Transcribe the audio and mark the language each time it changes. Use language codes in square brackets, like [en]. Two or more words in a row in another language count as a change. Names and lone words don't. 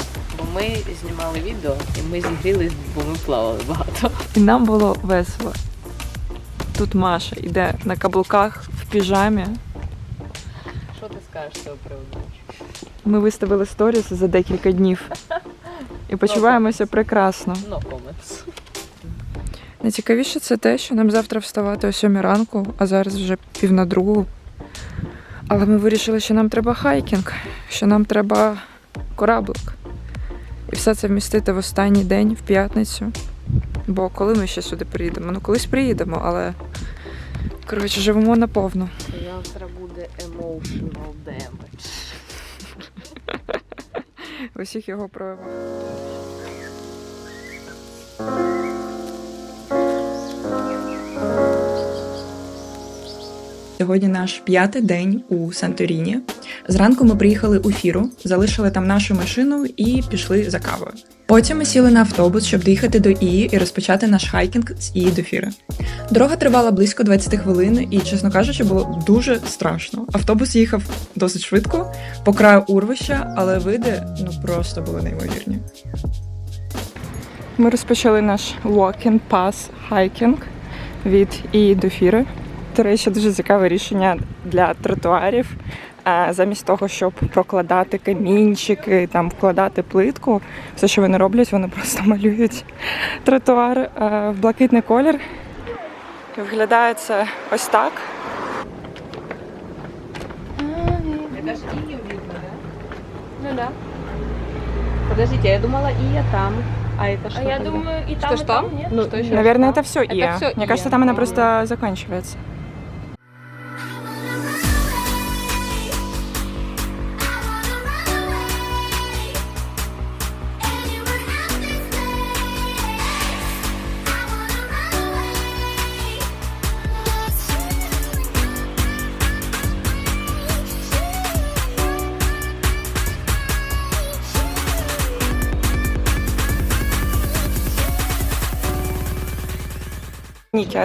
[uk] Бо ми знімали відео і ми зігрілись, бо ми плавали багато. І нам було весело. Тут Маша йде на каблуках в піжамі. Що ти скажеш з цього приводу? Ми виставили сторіс за декілька днів і почуваємося прекрасно. [en] No comments. [uk] Найцікавіше це те, що нам завтра вставати о 7 ранку, а зараз вже 1:30. Але ми вирішили, що нам треба хайкінг, що нам треба кораблик. І все це вмістити в останній день, в п'ятницю. Бо коли ми ще сюди приїдемо? Ну, колись приїдемо, але, коротше, живемо наповну. Завтра буде [en] emotional damage. [uk] В усіх його проявах. Сьогодні наш 5-й день у Санторіні. Зранку ми приїхали у Фіру, залишили там нашу машину і пішли за кавою. Потім ми сіли на автобус, щоб доїхати до Ії і розпочати наш хайкінг з Ії до Фіри. Дорога тривала близько 20 хвилин і, чесно кажучи, було дуже страшно. Автобус їхав досить швидко, по краю урвища, але види просто були неймовірні. Ми розпочали наш [en] walking pass [uk] хайкінг від Ії до Фіри. До речі, дуже цікаве рішення для тротуарів. Замість того, щоб прокладати камінчики, там вкладати плитку, все, що вони роблять, вони просто малюють тротуар в блакитний колір. Виглядає це ось так. [ru] Это ж Ию видно, да? Ну да. Подождите, я думала Ия там. А это что? А я тогда? думаю, и там, Что ж и там, там? нет? Ну, что еще? Наверное, это все Это Ия. всё Мне Ия. кажется, там она просто заканчивается. [uk] Фініки, а